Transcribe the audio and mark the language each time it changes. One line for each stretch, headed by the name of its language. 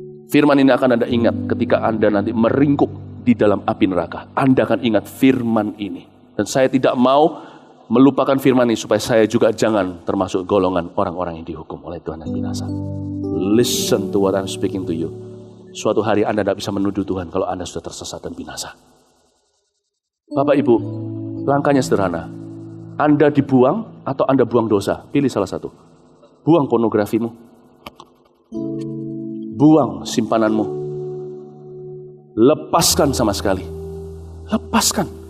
Indonesian: Firman ini akan Anda ingat ketika Anda nanti meringkuk di dalam api neraka. Anda akan ingat firman ini. Dan saya tidak mau melupakan firman ini supaya saya juga jangan termasuk golongan orang-orang yang dihukum oleh Tuhan dan binasa.
English: Listen to what I'm speaking to you.
Indonesian: Suatu hari Anda tidak bisa menuduh Tuhan kalau Anda sudah tersesat dan binasa. Bapak Ibu, langkahnya sederhana. Anda dibuang atau Anda buang dosa? Pilih salah satu. Buang pornografimu. Buang simpananmu. Lepaskan sama sekali. Lepaskan.